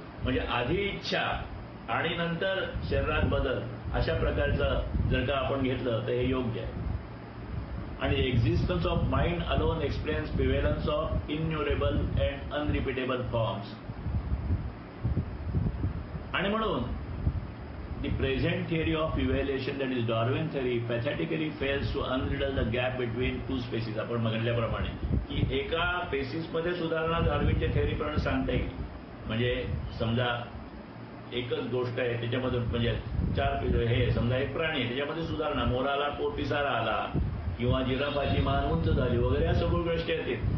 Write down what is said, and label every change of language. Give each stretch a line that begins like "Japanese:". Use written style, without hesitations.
Marathi: म्हणजे आधी इच्छा आणि नंतर शरीरात बदल, अशा प्रकारचं जर का आपण घेतलं तर हे योग्य आहे.
English: आणि existence of mind alone explains prevalence of innumerable and unrepeatable forms.
Marathi: आणि म्हणून
English: the present theory of evaluation, that is Darwin theory, pathetically fails to unriddle the gap between two species.
Marathi: आपण म्हटल्याप्रमाणे की एका स्पेसिसमध्ये सुधारणा डार्विनच्या थेअरीप्रमाणे सांगता येईल. म्हणजे समजा एकच गोष्ट आहे, त्याच्यामधून म्हणजे चार हे समजा एक प्राणी आहे, त्याच्यामध्ये सुधारणा, मोराला पोट पिसारा आला किंवा जिराफाची मान उंच झाली वगैरे, या सगळ्या गोष्टी आहेत.